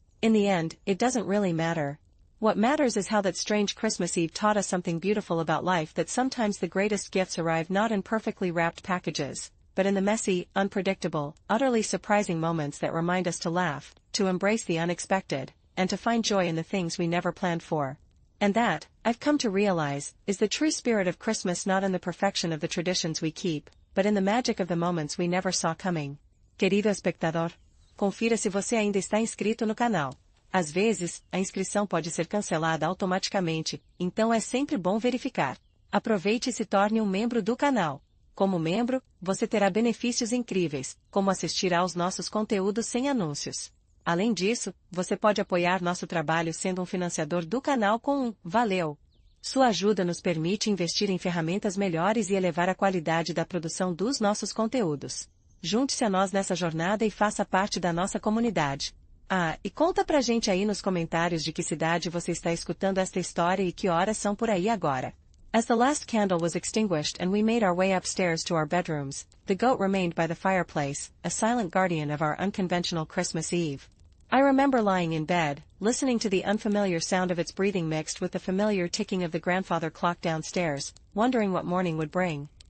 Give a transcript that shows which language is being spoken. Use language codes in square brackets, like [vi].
[en] In the end, it doesn't really matter. What matters is how that strange Christmas Eve taught us something beautiful about life, that sometimes the greatest gifts arrive not in perfectly wrapped packages, but in the messy, unpredictable, utterly surprising moments that remind us to laugh, to embrace the unexpected, and to find joy in the things we never planned for. And that, I've come to realize, is the true spirit of Christmas, not in the perfection of the traditions we keep, but in the magic of the moments we never saw coming. [pt] Querido espectador, confira se você ainda está inscrito no canal. Às vezes, a inscrição pode ser cancelada automaticamente, então é sempre bom verificar. Aproveite e se torne um membro do canal. Como membro, você terá benefícios incríveis, como assistir aos nossos conteúdos sem anúncios. Além disso, você pode apoiar nosso trabalho sendo um financiador do canal com um "Valeu". Sua ajuda nos permite investir em ferramentas melhores e elevar a qualidade da produção dos nossos conteúdos. Junte-se a nós nessa jornada e faça parte da nossa comunidade. Ah, e conta pra gente aí nos comentários de que cidade você está escutando esta história e que horas são por aí agora. [en] As the last candle was extinguished and we made our way upstairs to our bedrooms, the goat remained by the fireplace, a silent guardian of our unconventional Christmas Eve. I remember lying in bed, listening to the unfamiliar sound of its breathing mixed with the familiar ticking of the grandfather clock downstairs, wondering what morning would bring.